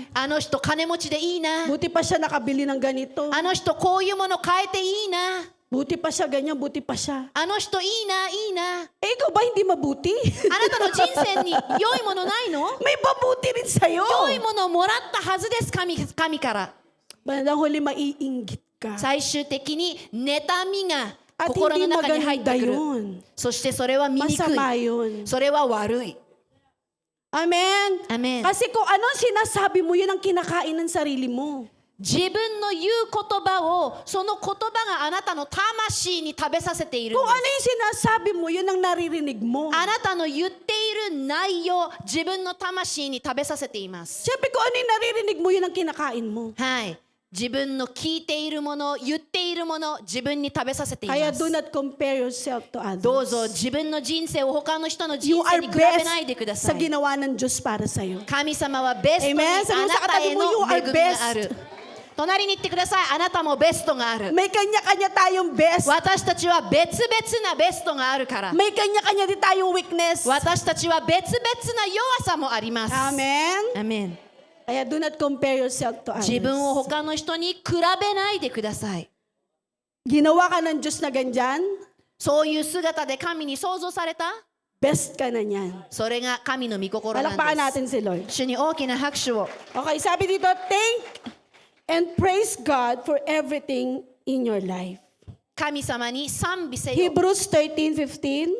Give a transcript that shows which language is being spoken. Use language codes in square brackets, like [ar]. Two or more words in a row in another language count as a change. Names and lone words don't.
[ja] あの人金持ちでいいな。 [tl] Buti pa siya nakabili ng ganito. [ja] あの人こういうもの変えていいな。 [tl] Buti pa siya, ganyan, buti pa siya. [ja] あの人いいな、いいな。 [tl] Eh, ikaw ba hindi mabuti? [ja] あなたの人生に良いものないの？ [tl] May mabuti rin sa'yo. [ja] 良いものをもらったはずです、神から。 [tl] Bandang huli, maiinggit ka. [ja] 最終的に妬みが [tl] At [ja] 心 [tl] hindi [ja] の中に入っ [tl] maganda [ja] てくる。 [tl] yun. [ja] そしてそれは醜 [tl] Masama [ja] い。 [tl] yun. [ja] それは悪い。 [en] Amen? Amen. [tl] Kasi kung anong sinasabi mo, yun ang kinakain ng sarili mo. [ja] 自分の言う言葉を、その言葉があなたの魂に食べさせているん [tl] Kung [ja] です [tl] ano yung sinasabi mo, yun ang naririnig mo. [ja] あなたの言っている内容、自分の魂に食べさせています。 [tl] Siyempre, kung ano yung naririnig mo, yun ang kinakain mo. [ja] はい。自分の聞いているもの、言っているもの、自分に食べさせていま [tl] Kaya [ja] す [en] do。not compare yourself to [ja] どう [en] others. [ja] ぞ自分の人生を他の人の人 [en] You [ja] 生 [en] are [ja] に比べないでくだ [en] best [ja] さ [tl] sa [ja] い。 [tl] ginawa ng Diyos para sa'yo. [ja] 神様はベストに [en] Amen. [ja] あ [tl] Sabi mo [ja] な [tl] sa [ja] たへ [tl] katabi mo, [ja] の [en] you are [ja] 恵みがある [en] best.。 [ja] 隣に言ってください。あなたもベストがある。 [tl] May kanya-kanya tayong best. [ja] 私たちは別々なベストがあるから。 [tl] May kanya-kanya din tayong weakness. [ja] 私たちは別々な弱さもあります。 [en] Amen? [ja] アメン。 [en] Kaya do not compare yourself to [ja] 自分を [en] others. [ja] 他の人に比べないでください。 [tl] Ginawa ka ng Diyos na ganyan, [ja] そういう姿で神に創造された。 [tl] best ka na niyan. [ja] それが神の御心なん [tl] Palakpakan [ja] です。 [tl] natin si Lord. [ja] 主に大きな拍手を。 [tl] Okay, sabi dito, [en] thank and praise God for everything in your life. [ja] 神様に賛美せよ。 [en] Hebrews 13:15.